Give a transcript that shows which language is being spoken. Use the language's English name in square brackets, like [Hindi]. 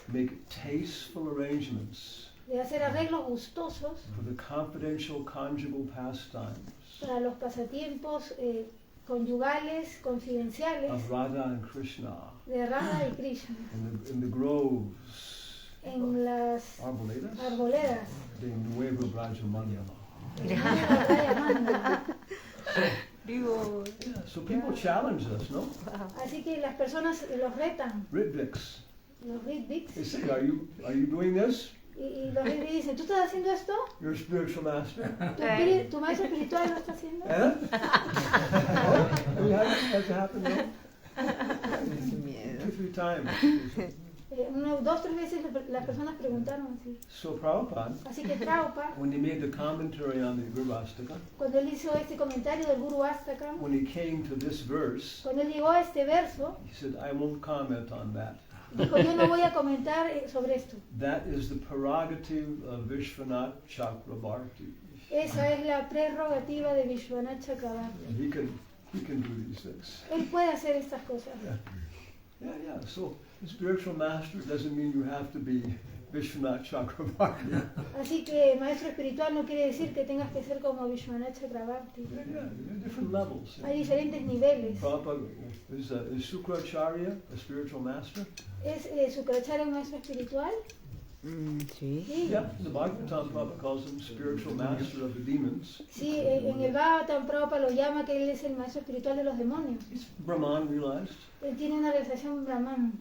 [English] make tasteful arrangements [Spanish] de hacer arreglos gustosos [English] for the confidential conjugal pastimes [Spanish] para los pasatiempos conyugales, confidenciales [English] of Radha and Krishna [Spanish] de Radha y Krishna [English] in the groves, [Spanish] en las arboledas, arboledas de Nueva Vrajamandala. de Vrajamandala. [English] Yeah, so people challenge us, no? [Spanish] Así que las personas los retan, [English] Ritviks. [Spanish] los Ritviks, [English] They say, are you doing this? [Spanish] y los Ritviks dicen, ¿tú estás haciendo esto? [English] You're a spiritual master. [Spanish] ¿Tu maestro espiritual lo está haciendo? Eh? [English] Has it happened, no? [Spanish] Miedo. [English] 2-3 times. [Spanish] 2-3 veces las personas preguntaron así. [English] So Prabhupada, [Spanish] Así que Prabhupada, [English] when he made the commentary on the Gurvastaka, [Spanish] cuando él hizo este comentario del Guru Astaka, [English] when he came to this verse, [Spanish] cuando él llegó a este verso, [English] he said, I won't comment on that. [Spanish] dijo, yo no voy a comentar sobre esto. [English] That is the prerogative of Vishwanath Chakrabarti. [Spanish] Esa es la prerrogativa de Vishwanath Chakrabarti. [English] And he can do these things. [Spanish] Él puede hacer estas cosas. [English] Yeah. So the spiritual master doesn't mean you have to be Vishwanath Chakrabarti. [Spanish] Así que maestro espiritual no quiere decir que tengas que ser como Vishwanath Chakrabarti. [English] Yeah, there are different levels. [Spanish] Hay diferentes niveles. [English] Prabhupada is Sukracharya a spiritual master? [Spanish] ¿Es Sukracharya un maestro espiritual? Sí. Sí. [English] Yeah, the Bhagavatam Prabhupada calls him spiritual master of the demons. [Spanish] Sí, en el Bhagavatam Prabhupada lo llama que él es el maestro espiritual de los demonios. [English] He's Brahman realized, [Spanish] Él tiene una realización Brahman.